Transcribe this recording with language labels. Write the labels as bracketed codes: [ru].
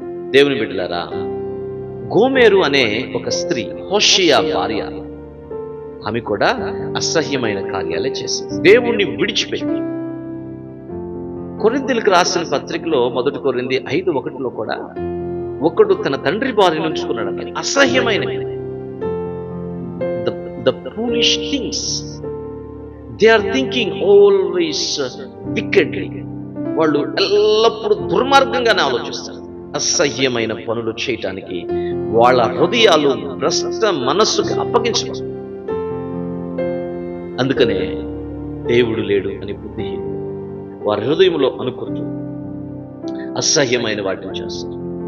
[te] దేవుని బిడ్డలారా, గోమెరు అనే ఒక స్త్రీ, హోషియా భార్య, ఆమె కూడా అసహ్యమైన కార్యాలే చేసింది. దేవుణ్ణి విడిచిపెట్టి. కొరింథీయులకు రాసిన పత్రికలో 1 కొరింథీ 5:1 కూడా ఒకడు తన తండ్రి భార్యను ఉంచుకున్నాడు. [en] అసహ్యమైన the foolish things they are thinking always wickedly. [te] వాళ్ళు ఎల్లప్పుడూ దుర్మార్గంగానే ఆలోచిస్తారు. అసహ్యమైన పనులు చేయటానికి వాళ్ళ హృదయాలు భ్రష్ట మనస్సుకు అప్పగించవచ్చు. అందుకనే దేవుడు లేడు అని బుద్ధిహీనులు వారి హృదయంలో అనుకుంటూ అసహ్యమైన వాటిని చేస్తారు.